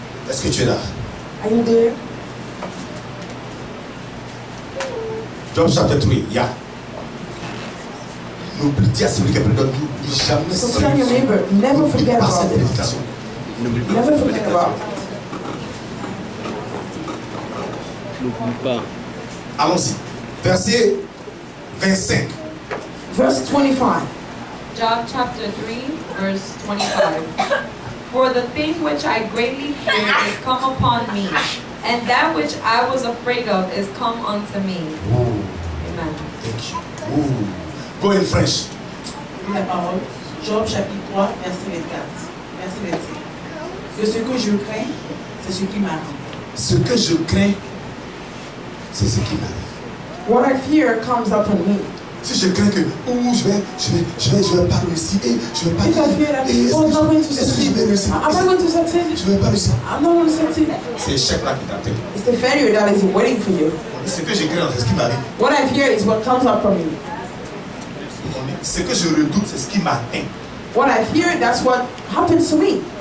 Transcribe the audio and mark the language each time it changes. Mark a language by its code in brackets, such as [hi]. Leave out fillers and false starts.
[fr] Est-ce que tu es là? [en] Are you there? [fr] Job chapitre 3, yeah. N'oublie, dis à celui qui est près de toi, n'oublie jamais [en] So tell your neighbor, never forget [fr] pas [en] about [fr] cette [en] it. [fr] prédication. [en] Never forget about it. [fr] N'oublie pas. Allons-y. Verset 25. [en] Verse 25. Job chapter 3, verse 25. For the thing which I greatly feared is come upon me, and that which I was afraid of is come unto me. Oh, Amen. thank you. Oh. Go in French. [fr] La parole, Job chapitre 3, verset 24. Verset 25. De ce que je crains, c'est ce qui m'arrive. Ce que je crains, c'est ce qui m'arrive. [en] What I fear comes upon me. [fr] Si je crains que je vais pas réussir et je vais pas [en] If I fear that, [fr] et [en] oh, I'm not going to [fr] est-ce que je [en] succeed. [fr] vais réussir? [en] Am I going to succeed? [fr] Je vais pas réussir. [en] I'm not going to succeed. [fr] C'est l'échec là qui t'attend. [en] It's the failure that is waiting for you. [fr] Ce que je crains, c'est ce qui m'arrive. [en] What I fear is what comes upon me. [fr] Ce que je redoute, c'est ce qui m'atteint. [en] What I fear, that's what happens to me.